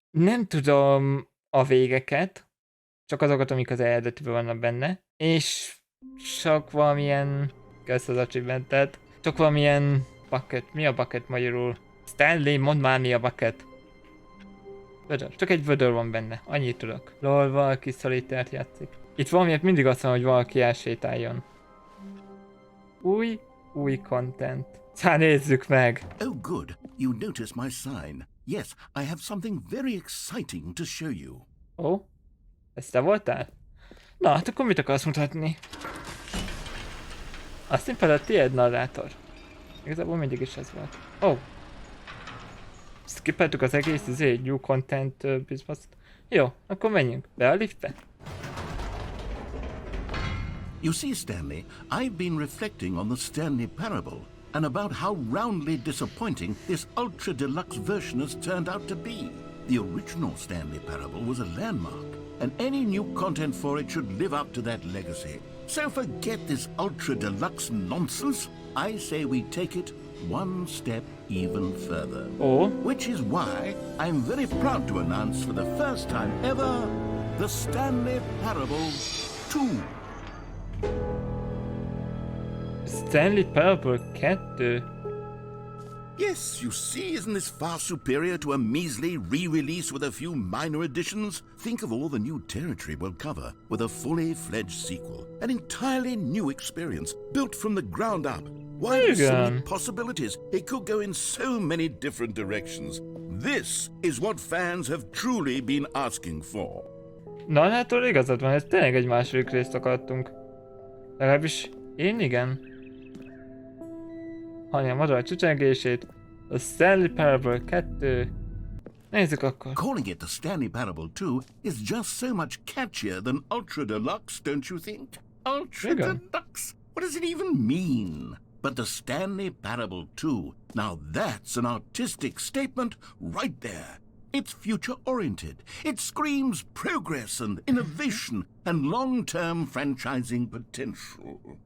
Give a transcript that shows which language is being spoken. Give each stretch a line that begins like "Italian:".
Hungarian: Nem tudom a végeket, csak azokat, amik az eredetiben vannak benne, és csak valamilyen, kösz az achievementet, csak valamilyen bucket, mi a bucket magyarul? Stanley, mondd már mi a bucket. Vödör, csak egy vödör van benne, annyit tudok. Lol, valaki szolitárt játszik. Itt valamiért mindig azt mondom, hogy valaki elsétáljon. Új content. Szóval nézzük meg!
English: Oh good, you noticed my sign. Yes, I have something very exciting to show you.
Hungarian: Ó? Ez te voltál? Na, hát akkor mit akarsz mutatni? Azt hiszem a tiéd, narrátor. Igazából mindig is ez volt. Ó. Skippeltük az egész
English: new content
Hungarian: bizbaszt. Jó, akkor menjünk. Be a liftbe.
English: You see, Stanley, I've been reflecting on the Stanley Parable and about how roundly disappointing this ultra deluxe version has turned out to be. The original Stanley Parable was a landmark, and any new content for it should live up to that legacy. So forget this ultra deluxe nonsense. I say we take it one step even further. Oh. Which is why I'm very proud to announce for the first time ever the Stanley Parable 2. Stanley Parable 2? Yes, you see, isn't this far superior to a measly re-release with a few minor additions? Think of all the new territory we'll cover with a fully fledged sequel. An entirely new experience, built from the ground up. Why, there's so many possibilities. It could go in so many different directions. This is what fans have truly been asking for.
Hungarian: Na hát igazad van, ez tényleg egy második részt akartunk. Legalábbis én igen. Hallja a madár csücsengését, a Stanley Parable 2. Nézzük akkor.
English: Calling it the Stanley Parable 2 is just so much catchier than Ultra Deluxe, don't you think? Ultra Deluxe? What does it even mean? But the Stanley Parable 2, now that's an artistic statement right there. It's future-oriented. It screams progress and innovation and long-term franchising potential.